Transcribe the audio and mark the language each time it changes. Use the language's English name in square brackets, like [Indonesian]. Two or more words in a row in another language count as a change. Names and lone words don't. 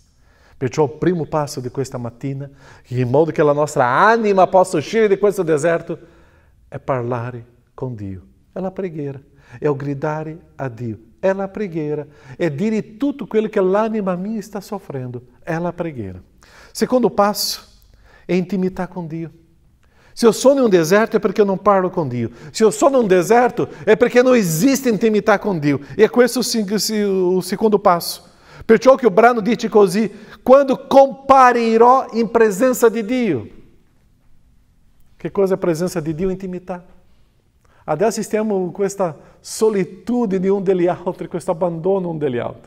[Italian] Perciò il primo passo di questa mattina, in modo che la nostra anima possa uscire di questo deserto, è parlare con Dio. È la preghiera, è il gridare a Dio. È la preghiera, è dire tutto quello che l'anima mia sta soffrendo. È la preghiera. Secondo passo è intimità con Dio. [Portuguese] Se eu sou em um deserto é porque eu não parlo com Dio. Se eu sou em um deserto é porque não existe [Italian] intimità con Dio. [Portuguese] E é [Italian] questo o secondo passo. Perciò che il brano dice così: quando comparirò in presenza di Dio. Che cosa è presenza di Dio? Intimità. Adesso stiamo questa solitudine un degli altri, questo abbandono un degli altri.